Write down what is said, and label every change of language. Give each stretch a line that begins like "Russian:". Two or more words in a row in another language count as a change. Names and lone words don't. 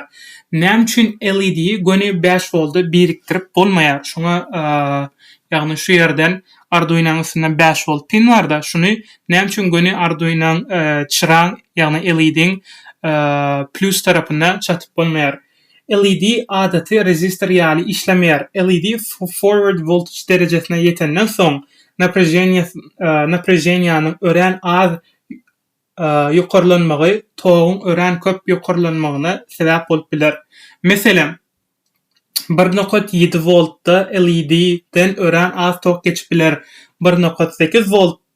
Turkmen: Näme üçin LED'yi göni 5 voltda biriktirip bolmaýar? Şoňa ýagny şu ýerden Arduino'nun üstünden 5 volt pin var da şunu näme üçin göni Arduino'nun çıraň ýagny LED'niň plus tarapyna çatyp bolmaýar? LED adaty rezistor ýaly işlemeýär. LED
English: forward voltage
Turkmen: derejesine ýetenden soň naprejeniýanyň ören az ýokarlanmagy togyň ören köp ýokarlanmagyna sebäp bolup biler. Meselem 1.7 voltda LED'den ören az tok geçip biler.